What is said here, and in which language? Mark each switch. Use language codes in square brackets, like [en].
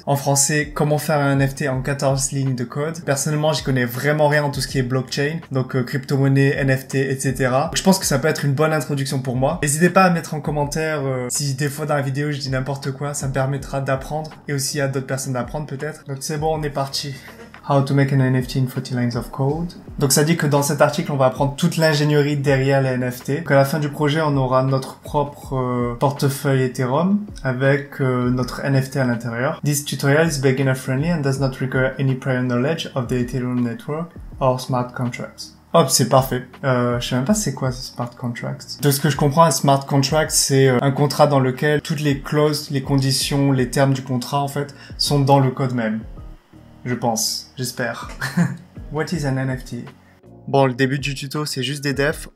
[fr] En français, comment faire un NFT en 14 lignes de code. Personnellement, j'y connais vraiment rien en tout ce qui est blockchain, donc crypto-monnaie, NFT, etc. Donc, je pense que ça peut être une bonne introduction pour moi. N'hésitez pas à mettre en commentaire si des fois dans la vidéo je dis n'importe quoi, ça me permettra d'apprendre et aussi à d'autres personnes d'apprendre peut-être. Donc c'est bon, on est parti. [en] How to make an NFT in 40 lines of code. [fr] Donc ça dit que dans cet article, on va apprendre toute l'ingénierie derrière les NFT. Donc à la fin du projet, on aura notre propre portefeuille Ethereum avec notre NFT à l'intérieur. [en] This tutorial is beginner friendly and does not require any prior knowledge of the Ethereum network or smart contracts. [fr] Hop, c'est parfait. Je sais même pas c'est quoi ce smart contract. De ce que je comprends, un smart contract, c'est un contrat dans lequel toutes les clauses, les conditions, les termes du contrat, en fait, sont dans le code même. Je pense, j'espère. [en] What is an NFT? [fr] Bon, le début du tuto, c'est juste des defs.